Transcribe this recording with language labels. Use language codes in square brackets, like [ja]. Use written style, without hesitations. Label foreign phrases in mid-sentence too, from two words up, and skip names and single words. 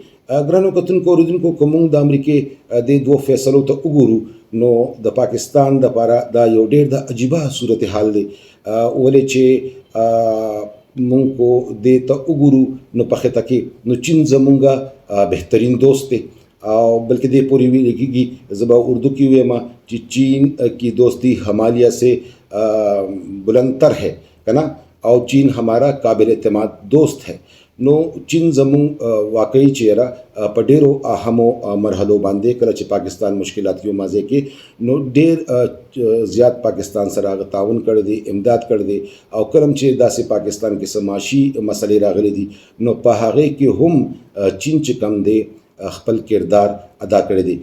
[ps] ګرانو کتونکو اوریدونکو کوم د امریکای د دوه فیصلو ته وګورو نو د پاکستان د لپاره دا یو ډېر د عجیبه صورتحال دی. ولې چې مونږ کو دې ته وګورو نو په خطه کې نو چین زمونږه بهترین دوست دی او بلکې دې پوری ویل کېږي زبا اردو کې وایم چې [ur] چین کی دوستی ہمالیہ سے بلندتر ہے [ps] کنا او [ur] چین ہمارا قابل اعتماد دوست ہے. [ps] نو چین زمون واقعي چیرې په ډیرو اهمو مرحلو باندې کله چې پاکستان مشکلات یو مازه کې نو ډیر زیات پاکستان سره تعاون کړی دی امداد کړی دی او کلم چې داسې پاکستان کې سماشي مسلې راغلي دي نو په هغه کې هم چین چې کم دی خپل کردار ادا کړی دی.